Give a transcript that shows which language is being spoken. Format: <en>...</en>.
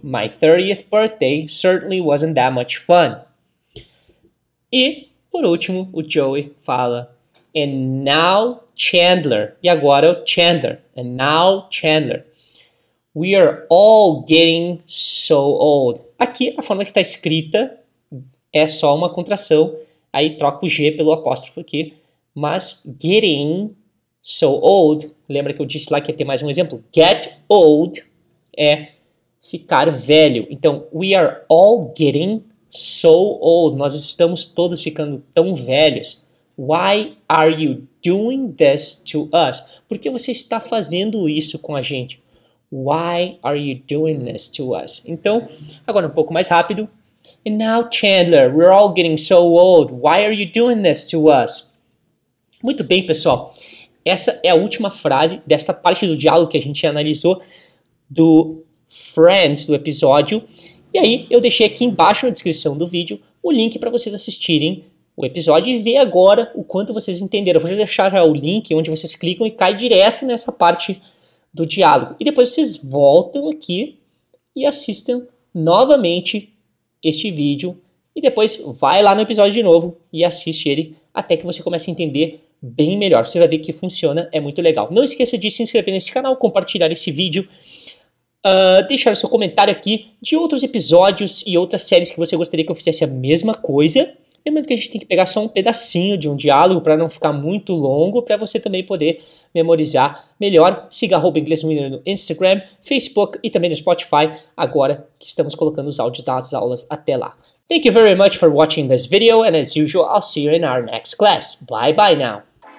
<en>My 30th birthday certainly wasn't that much fun.</en> <pt>E, por último, o Joey fala</pt> <en>and now Chandler.</en> <pt>E agora o Chandler.</pt> <en>And now Chandler. We are all getting so old.</en> <pt>Aqui, a forma que está escrita é só uma contração. Aí troca o G pelo apóstrofo aqui. Mas</pt> <en>getting so old,</en> <pt>lembra que eu disse lá que ia ter mais um exemplo?</pt> <en>Get old</en> <pt>é ficar velho. Então,</pt> <en>we are all getting so old.</en> <pt>Nós estamos todos ficando tão velhos.</pt> <en>Why are you doing this to us?</en> <pt>Por que você está fazendo isso com a gente?</pt> <en>Why are you doing this to us?</en> <pt>Então, agora um pouco mais rápido.</pt> <en>And now, Chandler, we're all getting so old. Why are you doing this to us?</en> <pt>Muito bem, pessoal. Essa é a última frase desta parte do diálogo que a gente analisou do Friends, do episódio. E aí, eu deixei aqui embaixo na descrição do vídeo o link para vocês assistirem o episódio e ver agora o quanto vocês entenderam. Eu vou deixar já o link onde vocês clicam e cai direto nessa parte do diálogo. E depois vocês voltam aqui e assistam novamente este vídeo. E depois vai lá no episódio de novo e assiste ele até que você comece a entender bem melhor. Você vai ver que funciona, é muito legal. Não esqueça de se inscrever nesse canal, compartilhar esse vídeo, deixar o seu comentário aqui de outros episódios e outras séries que você gostaria que eu fizesse a mesma coisa. Lembrando que a gente tem que pegar só um pedacinho de um diálogo para não ficar muito longo, para você também poder memorizar melhor. Siga @ingleswinner no Instagram, Facebook e também no Spotify, agora que estamos colocando os áudios das aulas até lá.</pt> <en>Thank you very much for watching this video, and as usual, I'll see you in our next class. Bye bye now.</en>